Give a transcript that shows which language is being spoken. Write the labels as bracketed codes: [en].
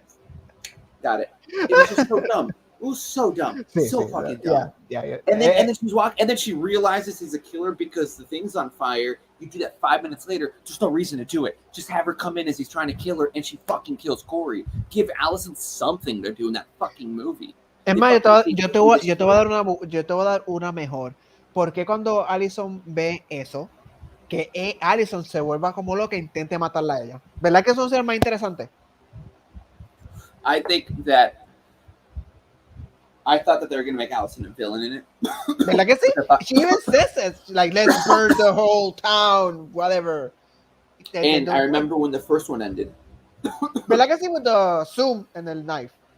[en] It was just so dumb. It was so dumb. Fucking dumb. Yeah. And then she's walking, and then she realizes he's a killer because the thing's on fire. You do that 5 minutes later. There's no reason to do it. Just have her come in as he's trying to kill her, and she fucking kills Corey. Give Allison something to do in that fucking movie. [es] Es más, yo te voy a dar una mejor. Porque cuando Allison ve eso, que Allison se vuelva como loca e intente matarla a ella. ¿Verdad que eso sería más interesante? [en] I thought that they were going to make Allison a villain in it. [es] ¿Verdad que sí? [en] She even says it. Like, let's burn the whole town, whatever. And I remember when the first one ended. [es] ¿Verdad que sí? [en] With the zoom and the knife.